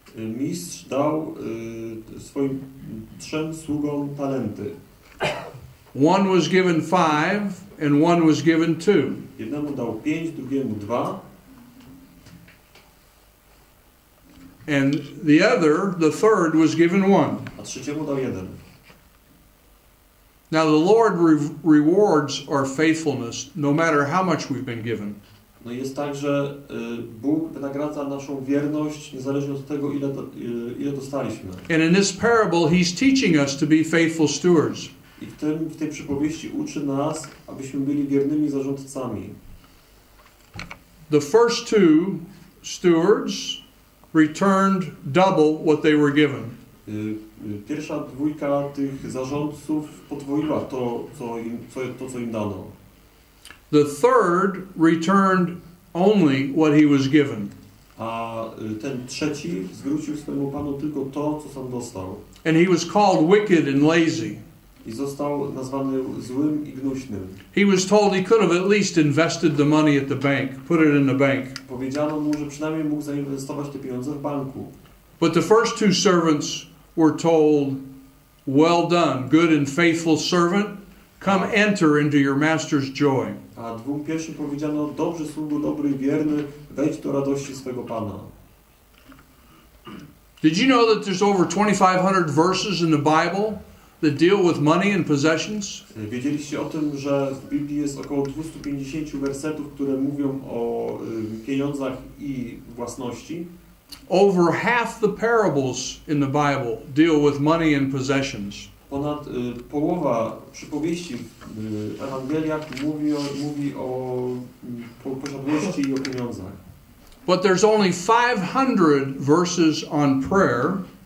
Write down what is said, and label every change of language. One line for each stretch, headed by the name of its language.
Polish: Mistrz dał swoim 3 sługom talenty.
English: One was given 5 and one was given 2.
Polish: Jednemu dał 5, drugiemu 2.
English: And the third was given 1.
Polish: A trzeciemu dał 1.
English: Now the Lord rewards our faithfulness no matter how much we've been given.
Polish: No jest tak, że Bóg wynagradza naszą wierność niezależnie od tego, ile dostaliśmy.
English: And in this parable he's teaching us to be faithful stewards.
Polish: I w tej przypowieści uczy nas, abyśmy byli wiernymi zarządcami.
English: The first 2 stewards returned double what they were given.
Polish: Pierwsza dwójka tych zarządców podwoiła to, co im dano.
English: The third returned only what he was given.
Polish: A ten trzeci zwrócił swojemu panu tylko to, co sam dostał.
English: And he was called wicked and lazy.
Polish: I został nazwany złym i gnuśnym.
English: He was told he could have at least invested the money at the bank, put it in the bank.
Polish: Powiedziano mu, że przynajmniej mógł zainwestować te pieniądze w banku.
English: But the first 2 servants were told, well done, good and faithful servant, come enter into your master's joy.
Polish: A 2 pierwszym powiedziano, dobrze sługu, dobry i wierny, wejdź do radości swego Pana.
English: Did you know that there's over 2,500 verses in the Bible that deal with money and possessions?
Polish: Wiedzieliście o tym, że w Biblii jest około 250 wersetów, które mówią o pieniądzach i własności?
English: Over half the parables in the Bible deal with money and possessions.
Polish: Ponad połowa przypowieści w Ewangeliach mówi o posiadłości i o pieniądzach.
English: But there's only 500 verses on prayer.